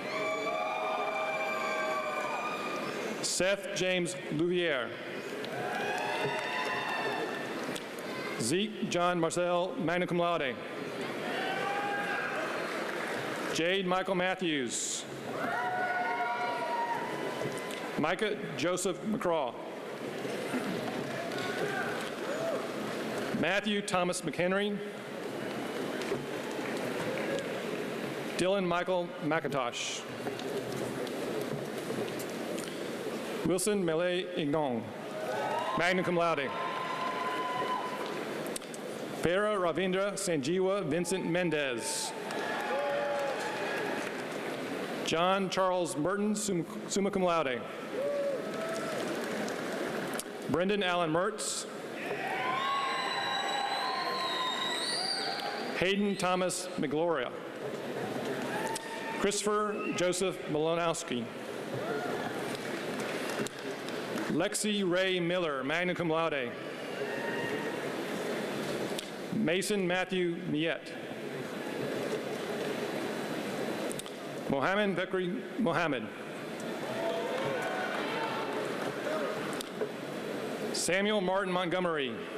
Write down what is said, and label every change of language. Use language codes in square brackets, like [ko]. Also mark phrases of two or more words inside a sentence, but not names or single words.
[en] Seth James Louviere. Zeke John Marcel, magna cum laude. Jade Michael Matthews. Micah Joseph McCraw. Matthew Thomas McHenry. Dylan Michael McIntosh. Wilson Mele Ignon, magna cum laude. Para Ravindra Sanjeewa Vincent Mendez. John Charles Merton, summa cum laude. Brendan Allen Mertz. Hayden Thomas McGloria. Christopher Joseph Malonowski. Lexi Ray Miller, magna cum laude. Mason Matthew Miette. Mohammed Bekri Mohammed. Samuel Martin Montgomery.